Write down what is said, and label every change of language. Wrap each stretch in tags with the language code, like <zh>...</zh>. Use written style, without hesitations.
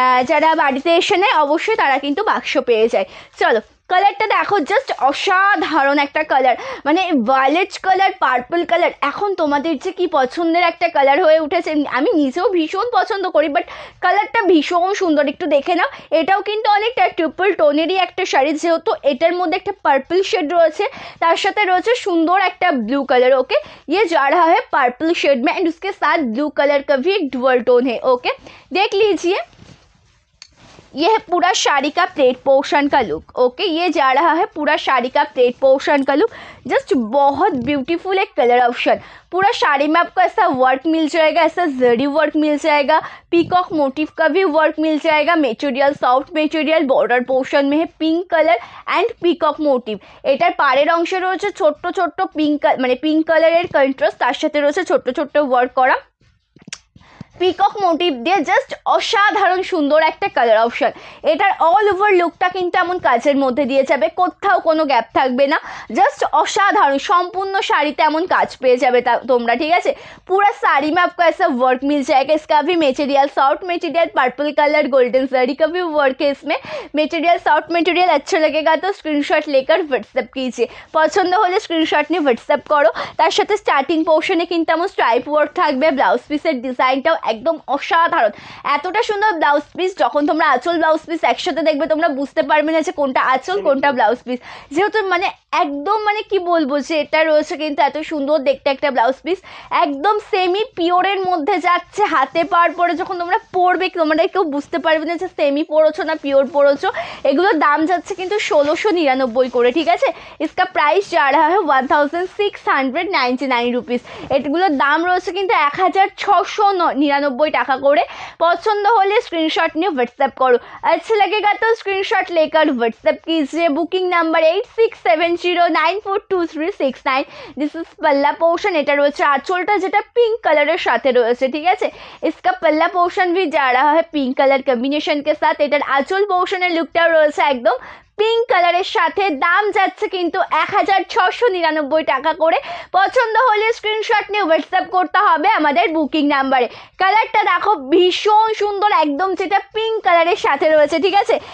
<bn>যারা বাড়িতে এসে নেয় অবশ্যই তারা কিন্তু বাক্স পেয়ে যায়। চলো কালারটা দেখো, জাস্ট অসাধারণ একটা কালার, মানে ভায়োলেট কালার, পার্পল কালার এখন তোমাদের যে কি পছন্দের একটা কালার হয়ে উঠেছে। আমি নিজেও ভীষণ পছন্দ করি, বাট কালারটা ভীষণ সুন্দর, একটু দেখে নাও। এটাও কিন্তু অনেকটা ট্রিপল টোনেরই একটা শাড়ি, যেহেতু এটার মধ্যে একটা পার্পল শেড রয়েছে, তার সাথে রয়েছে সুন্দর একটা ব্লু कलर।</bn> <hi>ओके, ये जा रहा है पर्पल शेड में एंड उसके साथ ब्लू कलर का भी एक डुअल टोन है। ओके, देख लीजिए ये है पूरा साड़ी का प्लेट पोर्शन का लुक। ओके, ये जा रहा है पूरा साड़ी का प्लेट पोर्शन का लुक, जस्ट बहुत ब्यूटीफुल एक कलर ऑप्शन। पूरा साड़ी में आपको ऐसा वर्क मिल जाएगा, ऐसा जरी वर्क मिल जाएगा, पीकॉक मोटिव का भी वर्क मिल जाएगा। Material soft material, border portion में है pink colour and peacock motive.</hi> <bn>এটার পাড়ের অংশে রয়েছে ছোট্ট ছোট্ট পিঙ্ক কালারের কন্ট্রাস্ট, তার সাথে রয়েছে ছোট্ট ছোট্ট ওয়ার্ক করা পিকক মোটিভ দিয়ে, জাস্ট অসাধারণ সুন্দর একটা কালার অপশন। এটার অল ওভার লুকটা কিন্তু এমন কাজের মধ্যে দিয়ে যাবে, কোথাও কোনো গ্যাপ থাকবে না, জাস্ট অসাধারণ। সম্পূর্ণ শাড়িতে এমন কাজ পেয়ে যাবে তোমরা, ঠিক আছে।</bn> <hi>पूरा साड़ी में आपको ऐसा वर्क मिल जाएगा। इसका भी material soft material, purple colour, golden जरी का भी वर्क है इसमें। मटेरियल सॉफ्ट मटेरियल अच्छा लगेगा तो स्क्रीनशॉट लेकर व्हाट्सएप कीजिए,</hi> <bn>পছন্দ হলে স্ক্রিনশট নিয়ে হোয়াটসঅ্যাপ করো। তার সাথে স্টার্টিং পোর্শনে কিন্তু এমন স্ট্রাইপ ওয়ার্ক থাকবে, ব্লাউজ পিসের ডিজাইনটাও একদম অসাধারণ, এতটা সুন্দর ব্লাউজ পিস। যখন তোমরা আঁচল ব্লাউজ পিস একসাথে দেখবে তোমরা বুঝতে পারবে না যে কোনটা আঁচল কোনটা ব্লাউজ পিস, যেহেতু মানে একদম মানে কি বলবো যে এটা রয়েছে কিন্তু এত সুন্দর দেখতে একটা ব্লাউজ পিস, একদম সেমি পিওরের মধ্যে যাচ্ছে। হাতে পাওয়ার পরে যখন তোমরা পরবে তোমরা কেউ বুঝতে পারবে না যে সেমি পরেছো না পিওর পরেছো। এগুলোর দাম যাচ্ছে কিন্তু 1699 করে, ঠিক আছে।</bn> <hi>इसका प्राइस जा रहा है 1699 रुपीज़।</hi> <bn>এগুলোর দাম রয়েছে কিন্তু 1699 টাকা করে। পছন্দ হলে</bn> <hi>स्क्रीनशॉट নিয়ে व्हाट्सएप करो, अच्छा लगेगा तो स्क्रीनशॉट लेकर व्हाट्सएप कीजिए। Booking number 8670942369।</hi> <en>This is पल्ला portion.</en> <bn>এটা রয়েছে আঁচলটা যেটা পিঙ্ক কালারের সাথে রয়েছে, ঠিক আছে।</bn> <hi>इसका पल्ला पोर्शन भी जा रहा है पिंक कलर कॉम्बिनेशन के साथ।</hi> <bn>এটার আঁচল পোর্শনের লুকটাও রয়েছে একদম পিঙ্ক কালারের সাথে। দাম যাচ্ছে কিন্তু 1699 টাকা করে। পছন্দ হলে স্ক্রিনশট নিয়ে হোয়াটসঅ্যাপ করতে হবে আমাদের বুকিং নাম্বারে। কালারটা দেখো ভীষণ সুন্দর, একদম যেটা পিঙ্ক কালারের সাথে রয়েছে, ঠিক আছে।</bn>